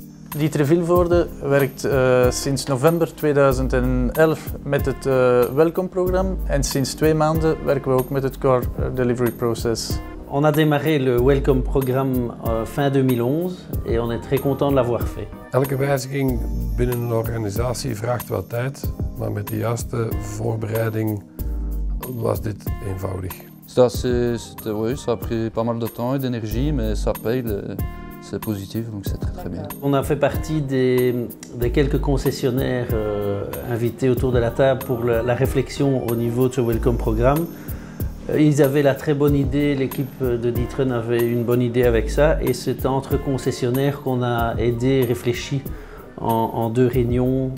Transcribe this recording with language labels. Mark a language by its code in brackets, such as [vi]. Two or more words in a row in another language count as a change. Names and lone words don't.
[nl] Dieter Vilvoorde werkt sinds november 2011 met het Welcome-programma en sinds 2 maanden werken we ook met het Core Delivery Process. [fr] On a démarré le Welcome-programme fin 2011 et on est très content de l'avoir fait. [nl] Elke wijziging binnen een organisatie vraagt wat tijd, maar met de juiste voorbereiding was dit eenvoudig. [fr] Oui, ça a pris pas mal de temps et d'énergie, mais ça paye, c'est positif, donc c'est très bien. On a fait partie des quelques concessionnaires invités autour de la table pour la réflexion au niveau de ce Welcome programme. Ils avaient la très bonne idée, l'équipe de D'Ieteren avait une bonne idée avec ça et c'est entre concessionnaires qu'on a aidé, réfléchi en 2 réunions.